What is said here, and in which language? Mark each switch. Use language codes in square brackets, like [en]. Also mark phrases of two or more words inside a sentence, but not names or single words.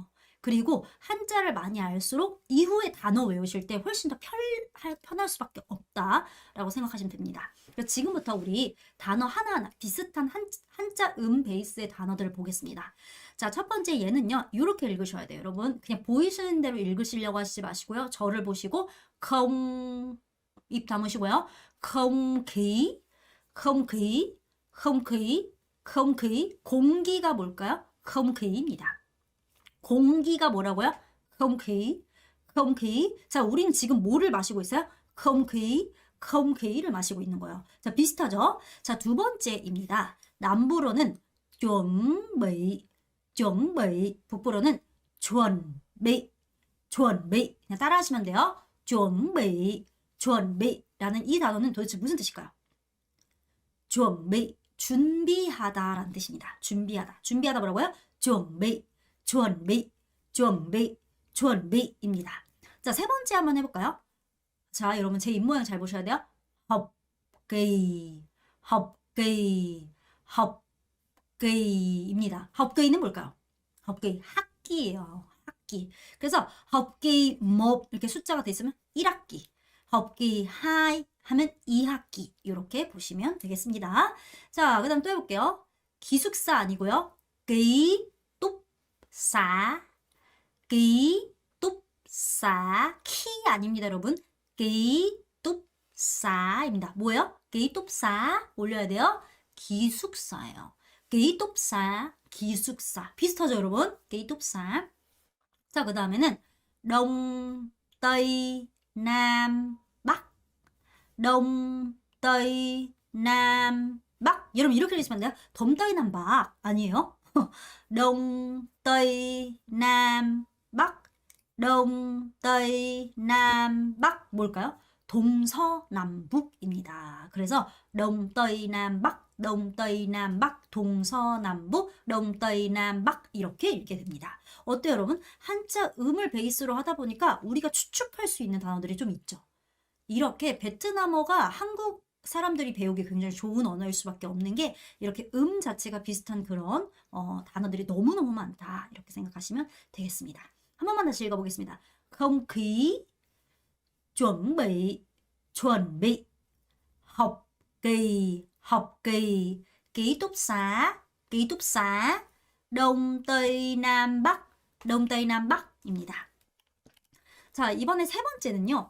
[ko] 그리고 한자를 많이 알수록 이후에 단어 외우실 때 훨씬 더 편할 수밖에 없다라고 생각하시면 됩니다. 그래서 지금부터 우리 단어 하나하나 비슷한 한자 베이스의 단어들을 보겠습니다. 자, 첫 번째 얘는요, 이렇게 읽으셔야 돼요. 여러분 그냥 보이시는 대로 읽으시려고 하시지 마시고요. 저를 보시고 입 다무시고요. [vi] không khí không khí, không khí, không khí. [ko] 공기가 뭘까요? [vi] không khí [ko] 입니다. 공기가 뭐라고요? [vi] không khí, không khí. [ko] 자, 우리는 지금 뭐를 마시고 있어요? [vi] không khí, không khí [ko] 를 마시고 있는 거예요. 자, 비슷하죠? 자, 두 번째입니다. 남부로는 [vi] chuẩn bị, [ko] 북부로는 [vi] chuẩn bị, chuẩn bị. [ko] 그냥 따라 하시면 돼요. [vi] chuẩn bị [ko] 라는 이 단어는 도대체 무슨 뜻일까요? 준비, 준비하다라는 뜻입니다. 준비하다. 준비하다 뭐라고요? 준비입니다. 자, 세 번째 한번 해볼까요? 자, 여러분 제 입모양 잘 보셔야 돼요. [vi] học kỳ [ko] 입니다. [vi] học kỳ [ko] 는 뭘까요? [vi] học kỳ [ko] 학기예요. 학기. 그래서 [vi] học kỳ [ko] 1 이렇게 숫자가 돼 있으면 1학기. [vi] học kỳ [ko] 2 하면 2학기. 이렇게 보시면 되겠습니다. 자, 그 다음 또 해볼게요. 기숙사 아니고요. [vi] ký túc xá, ký túc xá, [ko] 키 아닙니다, 여러분. [vi] ký túc xá [ko] 입니다. 뭐예요? [vi] ký túc xá [ko] 올려야 돼요. 기숙사예요. [vi] ký túc xá, [ko] 기숙사. 비슷하죠, 여러분? [vi] ký túc xá. [ko] 자, 그 다음에는 [vi] đông, tây, nam, bắc. đông, tây, nam, bắc. [ko] 여러분 이렇게 읽으시면 돼요. 덤, [vi] tây, nam, bắc 아니에요? đông, tây, nam, bắc. đông, tây, nam, bắc 뭘까요? [ko] 동서남북입니다. 그래서 [vi] đông, tây, nam, bắc, đông, tây, nam, bắc, 동서남북, đông, tây, nam, bắc [ko] 이렇게 읽게 됩니다. 어때요, 여러분? 한자 음을 베이스로 하다 보니까 우리가 추측할 수 있는 단어들이 좀 있죠. 이렇게 베트남어가 한국 사람들이 배우기 굉장히 좋은 언어일 수밖에 없는 게 이렇게 음 자체가 비슷한 그런 단어들이 너무너무 많다. 이렇게 생각하시면 되겠습니다. 한 번만 다시 읽어보겠습니다. [vi] không khí, chuẩn bị, học kỳ, ký túc xá, đông tây nam bắc 입니다. [ko] 자, 이번에 세 번째는요.